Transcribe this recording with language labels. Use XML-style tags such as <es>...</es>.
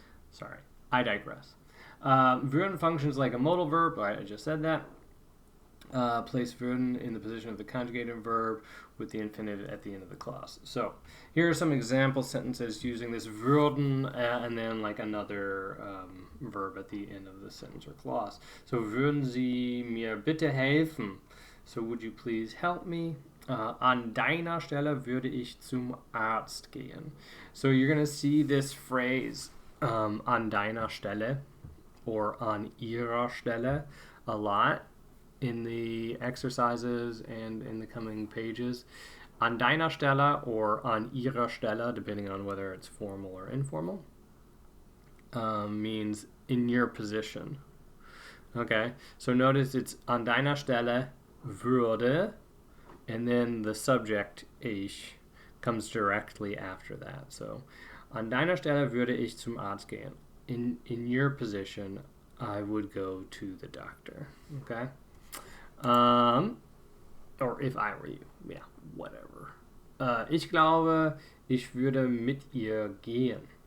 <en>Sorry, I digress. Würden functions like a modal verb. Right, I just said that. Place würden in the position of the conjugated verb with the infinitive at the end of the clause. So here are some example sentences using this würden and then like another verb at the end of the sentence or clause.</en> <de>So würden Sie mir bitte helfen?</de> <en>So would you please help me?</en> <de>An deiner Stelle würde ich zum Arzt gehen.</de> <en>So you're going to see this phrase</en> <de>an deiner Stelle</de> <en>or</en> <de>an ihrer Stelle</de> <en>a lot in the exercises and in the coming pages.</en> <de>An deiner Stelle</de> <en>or</en> <de>an ihrer Stelle,</de> <en>depending on whether it's formal or informal, means in your position. Okay, so notice it's</en> <de>an deiner Stelle würde,</de> <en>and then the subject ich comes directly after that.</en> <de>So an deiner Stelle würde ich zum Arzt gehen.</de> <en>In your position, I would go to the doctor. Okay. Or if I were you, yeah, whatever.</en> <de>Ich glaube, ich würde mit ihr gehen.</de>